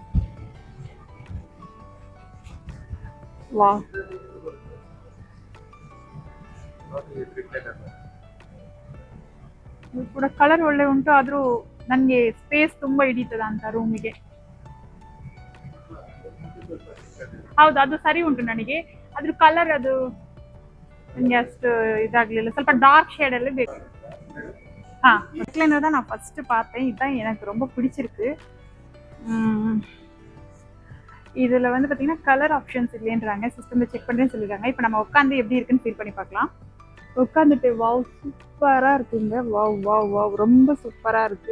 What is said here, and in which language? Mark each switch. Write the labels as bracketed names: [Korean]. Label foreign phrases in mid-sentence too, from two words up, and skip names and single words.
[Kannada] ವಾಹ್, ಇದು ಕೂಡ ಕಲರ್ ಒಳ್ಳೆ ಉಂಟು, ಆದ್ರೂ ನನಗೆ ಸ್ಪೇಸ್ ತುಂಬಾ ಹಿಡಿತದ ಅಂತ ರೂಮಿಗೆ. ಹೌದು, ಅದು ಸರಿ ಉಂಟು ನನಗೆ, ಅದ್ರ ಕಲರ್ ಅದು ನನಗೆ ಅಷ್ಟು ಇದಾಗ್ಲಿಲ್ಲ, ಸ್ವಲ್ಪ [English] dark shade [Kannada] ಅಲ್ಲಿ ಬೇಕು. [Tamil] ரெக்லைனர் தான் நான் ஃபர்ஸ்ட் பார்த்தேன், இதுதான் எனக்கு ரொம்ப பிடிச்சிருக்கு. இதுல வந்து பாத்தீங்கன்னா [English] color options [Tamil] இல்லைன்றாங்க, சிஸ்டம்ல செக் பண்றேன்னு சொல்லிருக்காங்க. இப்போ நம்ம உட்காந்து எப்படி இருக்குன்னு ஃபீல் பண்ணி பார்க்கலாம். உட்காந்துட்டு வாவ் சூப்பரா இருக்குங்க. வாவ் வாவ் வாவ், ரொம்ப சூப்பரா இருக்கு.